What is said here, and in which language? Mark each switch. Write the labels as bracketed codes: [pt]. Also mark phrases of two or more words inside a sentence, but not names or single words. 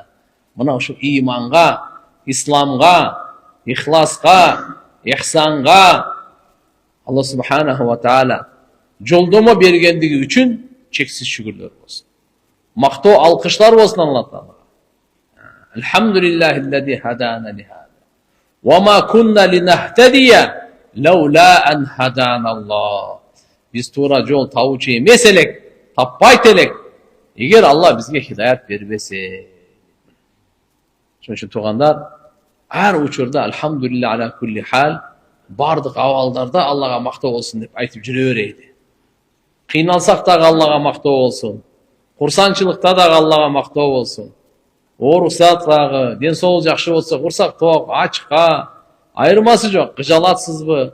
[ky] Мына ошо иманга, исламга, ихласка, ихсанга Алла [ar] سبحانه وتعالى [ky] жолдомо бергендиги үчүн чексиз шүгүрлөр болсун. Мактоо, алкыштар болсун Алла Таалага. [ar] الحمد لله الذي هدانا لهذا. وما كنا لنهتدي لولا أن هدانا الله. [ky] Биз туура жол табуучу эмес элек, таппайт элек, эгер Алла бизге хидаят бербесе. Ошон үчүн туугандар, ар учурда [ar] الحمد لله على كل حال, [ky] бардык абалдарда Аллага мактоо болсун деп айтып жүрө берейли. Кыйналсак дагы Аллага мактоо болсун. Курсанчылыкта дагы Аллага мактоо болсун. Ооруксак дагы, ден соолук жакшы болсо, курсак ток, ачка, айырмасы жок. Кыжалатсызбы?